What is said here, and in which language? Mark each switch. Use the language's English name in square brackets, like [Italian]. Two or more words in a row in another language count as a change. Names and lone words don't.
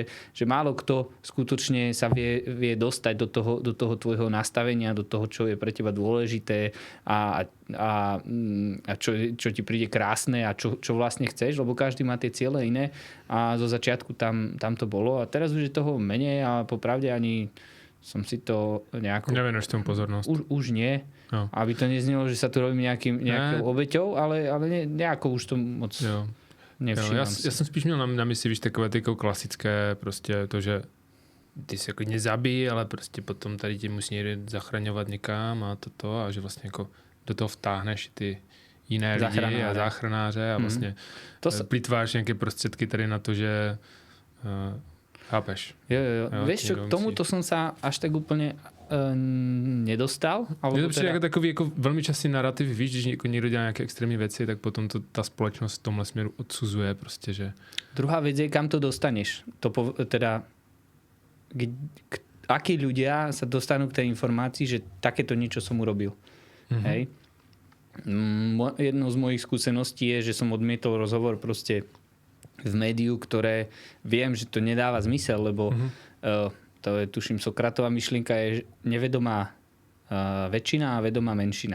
[Slovak] Že málo kto skutočne sa vie dostať do toho tvojho nastavenia, do toho, čo je pre teba dôležité a čo ti príde krásne a čo vlastne chceš, lebo každý má tie ciele iné a zo začiatku tam to bolo a teraz už je toho menej a popravde ani som si to nejako... Nevenuješ tomu pozornosť. Už nie. No. Aby to neznelo, že sa tu robím nejakou obeťou, ale nejako už to moc... [Czech] Jo. Já jsem spíš měl na mysli, víš, takové ty klasické, prostě to, že ty se jako nezabíjí, ale prostě potom tady ti musí někde zachraňovat někam a toto a že vlastně jako do toho vtáhneš ty jiné lidi a záchranáře a vlastně plýtváš nějaké prostředky tady na to, že chápeš. Jo. [Slovak] Vieš čo, k tomuto som sa až tak úplne nedostal. [Czech] Je to přijde jako takový jako velmi častý narrativ, víš, když někdo dělá nějaké extrémní věci, tak potom to ta společnost v tomhle směru odsuzuje prostě, že... [Slovak] Druhá vec je, kam to dostaneš. akí ľudia sa dostanú k tej informácii, že takéto niečo som urobil. Hej. Jednou z mojich skúseností je, že som odmietol rozhovor proste v médiu, ktoré viem, že to nedáva zmysel, lebo to je, tuším, Sokratová myšlienka je nevedomá väčšina a vedomá menšina.